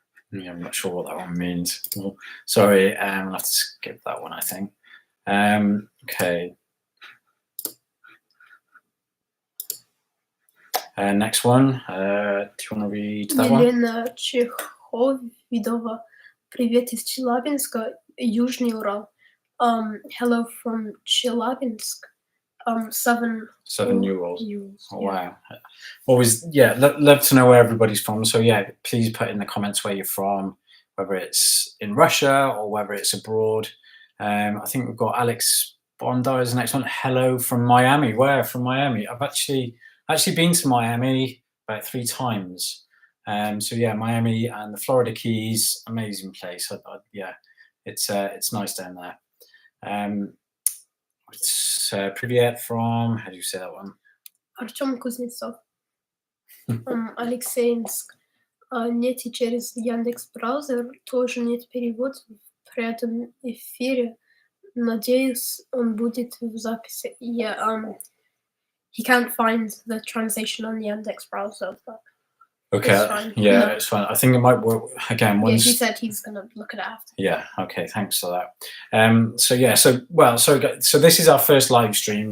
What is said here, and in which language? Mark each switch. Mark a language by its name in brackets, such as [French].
[English] Yeah, I'm not sure what that one means. Well, sorry, I'll have to skip that one, I think. Okay. Next one. Do you want to read that one? [Russian] Елена Чеховидова. Привет из Челябинска, Южный Урал. [English] Hello from Chelyabinsk. 7-year-old. Oh, wow. Always, yeah, love to know where everybody's from. So yeah, please put in the comments where you're from, whether it's in Russia or whether it's abroad. I think we've got Alex Bondi as the next one. Hello from Miami. Where from Miami? I've actually been to Miami about 3 times. So yeah, Miami and the Florida Keys, amazing place. Yeah, it's nice down there. It's Privyet from, how do you say that one? [Russian] Артем Кузнецов. Алексеевск. Нет, и через Яндекс.Браузер тоже нет перевода при этом эфире. Надеюсь, он будет в записи. [English] Yeah, he can't find the translation on the Yandex.Browser, but okay, it's fine. Yeah, No. it's fine. I think it might work again once. Yeah, he said he's going to look at it after. Yeah, okay, thanks for that. So this is our first live stream.